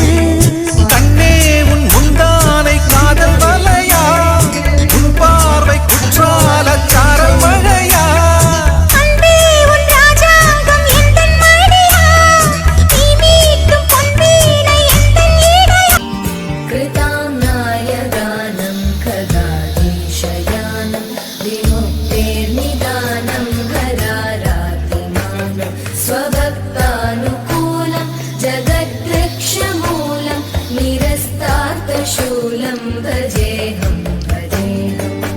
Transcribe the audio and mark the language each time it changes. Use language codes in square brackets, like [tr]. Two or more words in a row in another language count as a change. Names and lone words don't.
[ta] கண்ணே உன் முந்தானை காதல் வலையா, உன் பார்வை குற்றால சாரல் மழையா. அன்பே உன் ராஜாங்கம் எந்தன் மடியா, நீ மீட்டும் பொன்வீணை எந்தன் இடையா. [sa] कृतां नायगानं खगाधीशयानं विमुक्तेर्निदानं हरारातिमानं स्वभक्तानुकूलं जगद्वृक्षमूलं निरस्तार्थशूलं भजेऽहं भजेऽहम्